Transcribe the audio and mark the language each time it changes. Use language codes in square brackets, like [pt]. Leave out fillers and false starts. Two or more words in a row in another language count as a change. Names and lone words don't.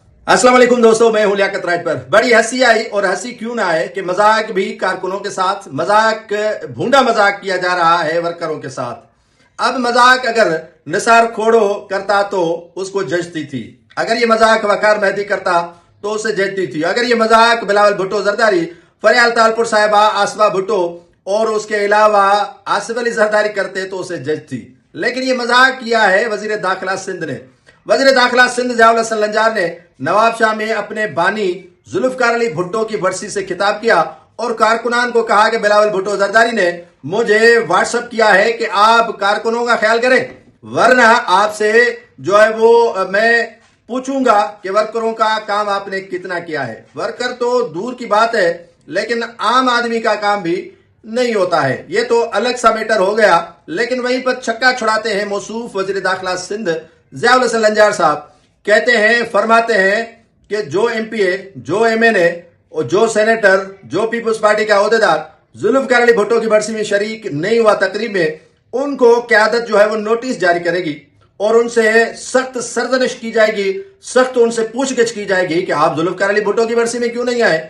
[ur] السلام علیکم دوستوں، میں ہوں لیاقت راج پر۔ بڑی ہنسی آئی اور ہنسی کیوں نہ آئے کہ مذاق بھی کارکنوں کے ساتھ، مذاق بھونڈا مذاق کیا جا رہا ہے ورکروں کے ساتھ. اب مذاق اگر نثار کھوڑو کرتا تو اس کو جچتی تھی، اگر یہ مذاق وقار مہدی کرتا تو اسے جچتی تھی، اگر یہ مذاق بلاول بھٹو زرداری، فریال تالپور صاحبہ آصفہ بھٹو اور اس کے علاوہ آصف علی زرداری کرتے تو اسے جچتی. لیکن یہ مذاق کیا ہے وزیر داخلہ سندھ نے۔ وزیر داخلہ سندھ ضیاء الحسن لنجار نے نواب شاہ میں اپنے بانی ذوالفقار علی بھٹو کی برسی سے خطاب کیا اور کارکنان کو کہا کہ بلاول بھٹو زرداری نے مجھے واٹس ایپ کیا ہے کہ آپ کارکنوں کا خیال کریں، ورنہ آپ سے جو ہے وہ میں پوچھوں گا کہ ورکروں کا کام آپ نے کتنا کیا ہے. ورکر تو دور کی بات ہے، لیکن عام آدمی کا کام بھی نہیں ہوتا ہے، یہ تو الگ سا میٹر ہو گیا. لیکن وہیں پر چھکا چھڑاتے ہیں موصوف وزیر داخلہ سندھ ضیاء الحسن لنجار صاحب. کہتے ہیں، فرماتے ہیں کہ جو ایم پی اے، جو ایم این اے اور جو سینیٹر، جو پیپلز پارٹی کا عہدیدار ذوالفقار علی بھٹو کی برسی میں شریک نہیں ہوا تقریب میں، ان کو قیادت جو ہے وہ نوٹس جاری کرے گی اور ان سے سخت سرزنش کی جائے گی، سخت ان سے پوچھ گچھ کی جائے گی کہ آپ ذوالفقار علی بھٹو کی برسی میں کیوں نہیں آئے.